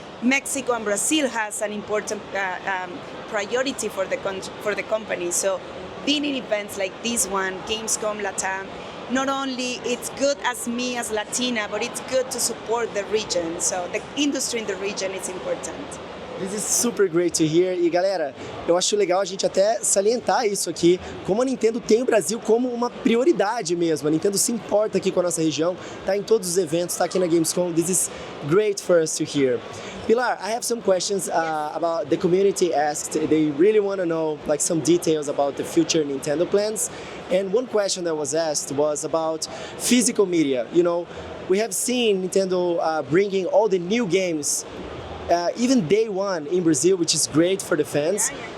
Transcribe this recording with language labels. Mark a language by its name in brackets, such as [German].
[English] Mexico and Brazil has an important priority for the company. So being in events like this one, Gamescom LATAM, not only it's good as me as Latina, but it's good to support the region. So the industry in the region is important. This is super great to hear. [Portuguese] E galera, eu acho legal a gente até salientar isso aqui, como a Nintendo tem o Brasil como uma prioridade mesmo. A Nintendo se importa aqui com a nossa região, tá em todos os eventos, tá aqui na Gamescom. [English] This is great for us to hear. Pilar, I have some questions about the community asked. They really want to know like some details about the future Nintendo plans. And one question that was asked was about physical media. You know, we have seen Nintendo bringing all the new games, even day one in Brazil, which is great for the fans.